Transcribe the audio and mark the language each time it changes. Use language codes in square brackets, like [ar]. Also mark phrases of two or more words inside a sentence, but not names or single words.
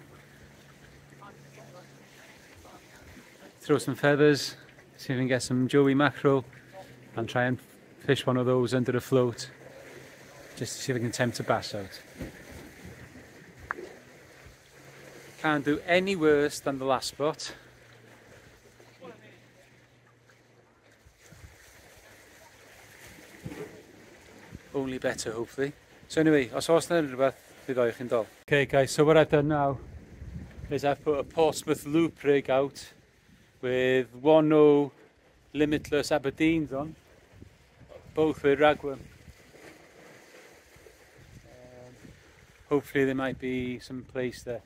[en] Throw some feathers, see if we can get some joey mackerel and try and fish one of those under a float just to see if we can tempt a bass out. Can't do any worse than the last spot. Only better, hopefully. So anyway, [cy] os oes 'na rhywbeth [en] Okay guys, so what I've done now is I've put a Portsmouth loop rig out with 1.0 limitless Aberdeens on, both with ragworm. Hopefully there might be some place there.